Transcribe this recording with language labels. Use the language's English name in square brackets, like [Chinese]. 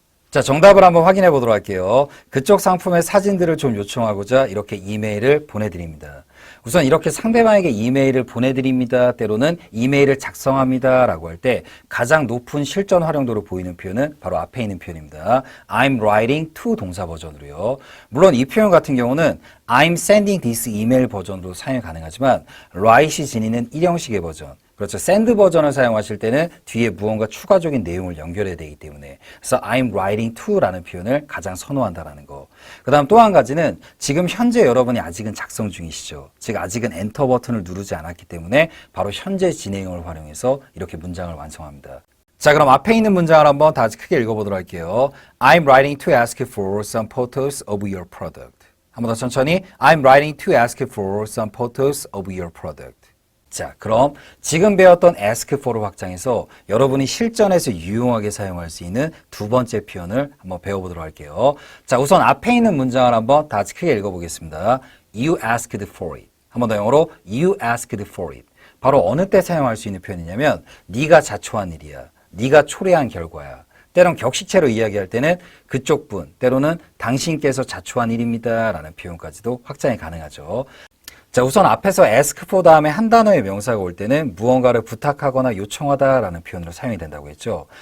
[Korean] 자, 정답을 한번 확인해 보도록 할게요. 그쪽 상품의 사진들을 좀 요청하고자 이렇게 이메일을 보내드립니다. 우선 이렇게 상대방에게 이메일을 보내드립니다, 때로는 이메일을 작성합니다 라고 할 때 가장 높은 실전 활용도로 보이는 표현은 바로 앞에 있는 표현입니다. [English] I'm writing to [Korean] 동사 버전으로요. 물론 이 표현 같은 경우는 [English] I'm sending this email [Korean] 버전으로 사용이 가능하지만 write이 지니는 일형식의 버전, 그렇죠. send 버전을 사용하실 때는 뒤에 무언가 추가적인 내용을 연결해야 되기 때문에 그래서 [English] I'm writing to [Korean] 라는 표현을 가장 선호한다라는 거. 그 다음 또 한 가지는 지금 현재 여러분이 아직은 작성 중이시죠. 즉 아직은 엔터 버튼을 누르지 않았기 때문에 바로 현재 진행형을 활용해서 이렇게 문장을 완성합니다. 자, 그럼 앞에 있는 문장을 한번 다 같이 크게 읽어보도록 할게요. [English] I'm writing to ask for some photos of your product. [Korean] 한번 더 천천히. [English] I'm writing to ask for some photos of your product. [Korean] 자, 그럼 지금 배웠던 ask for로 확장해서 여러분이 실전에서 유용하게 사용할 수 있는 두 번째 표현을 한번 배워보도록 할게요. 자, 우선 앞에 있는 문장을 한번 다 같이 크게 읽어보겠습니다. [English] You asked for it. [Korean] 한번 더 영어로 [English] You asked for it. [Korean] 바로 어느 때 사용할 수 있는 표현이냐면 네가 자초한 일이야. 네가 초래한 결과야. 때론 격식체로 이야기할 때는 그쪽 분, 때로는 당신께서 자초한 일입니다 라는 표현까지도 확장이 가능하죠. 자, 우선 앞에서 ask for 다음에 한 단어의 명사가 올 때는 무언가를 부탁하거나 요청하다 라는 표현으로 사용이 된다고 했죠.